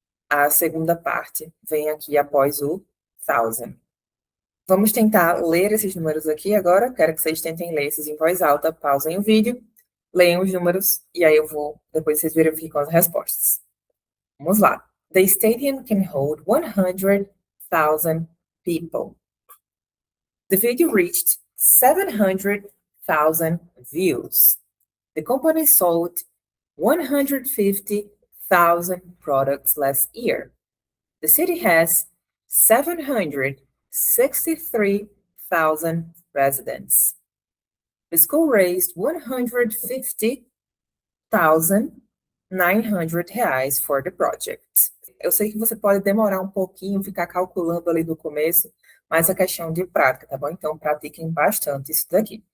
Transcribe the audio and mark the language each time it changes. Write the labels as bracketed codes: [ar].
[pt] A segunda parte vem aqui após o 1,000. Vamos tentar ler esses números aqui agora. Quero que vocês tentem ler esses em voz alta. Pausem o vídeo, leiam os números e aí depois vocês verificam as respostas. Vamos lá. [en] The stadium can hold 100,000 people. The video reached 700,000 views. The company sold 150,000 products last year. The city has 763,000 residents. The school raised 150,900 reais for the project. [pt] Eu sei que você pode demorar um pouquinho, ficar calculando ali no começo, mas é questão de prática, tá bom? Então, pratiquem bastante isso daqui.